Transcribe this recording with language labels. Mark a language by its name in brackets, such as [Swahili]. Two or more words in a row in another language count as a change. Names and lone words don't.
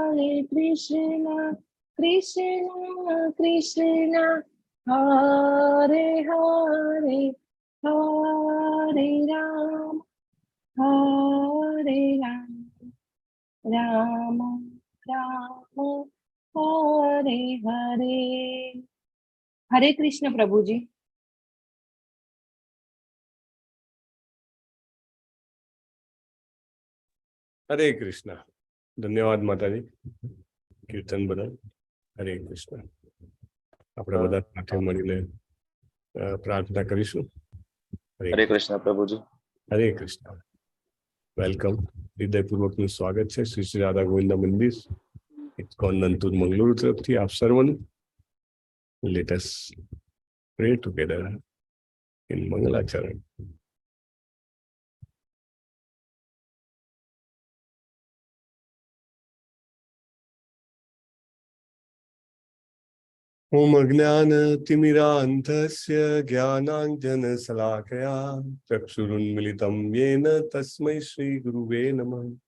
[Sanskrit] कृष्ण कृष्ण कृष्ण हरे हरे हरे राम राम राम हरे हरे। [Hindi] हरे कृष्ण प्रभु जी। हरे कृष्ण। धन्यवाद माता जी कीर्तन बदल। हरे कृष्ण। [Gujarati] આપણે બધા સાથે મળીને પ્રાર્થના કરીશું। [Hindi] हरे कृष्ण प्रभु जी। हरे कृष्ण। वेलकम। [Gujarati] હૃદયપૂર્વકનું સ્વાગત છે શ્રી શ્રી રાધા ગોવિંદ મંદિર ઇસ્કોન નંતુર મંગલુરુ તરફથી આપ સર્વનું। [English] Let us pray together in Mangalacharan. [Sanskrit] ओम अज्ञानतिमिरान्धस्य ज्ञानाञ्जनशलाकया चक्षुरुन्मिलितं येन तस्मै श्रीगुरुवे नमः।